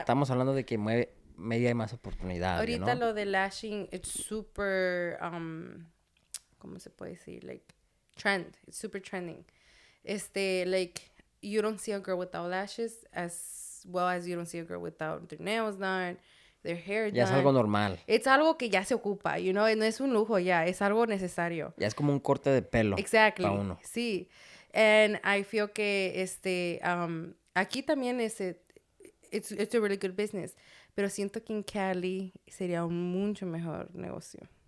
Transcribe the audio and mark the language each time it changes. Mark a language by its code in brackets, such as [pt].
[es] estamos hablando de que media hay más oportunidad, ahorita, [en] you know? [es] Lo de lashing, [en] it's super, [es] ¿cómo se puede decir? [en] Like, trend. It's super trending. Like, you don't see a girl without lashes as well as you don't see a girl without their nails done, their hair done. [es] Ya es algo normal. Es algo que ya se ocupa, [en] you know, [es] no es un lujo ya, es algo necesario. Ya es como un corte de pelo. [en] Exactly. [es] Para uno. Sí. [en] And I feel [es] que aquí también [en] it's a really good business, [es] pero siento que en Cali sería un mucho mejor negocio.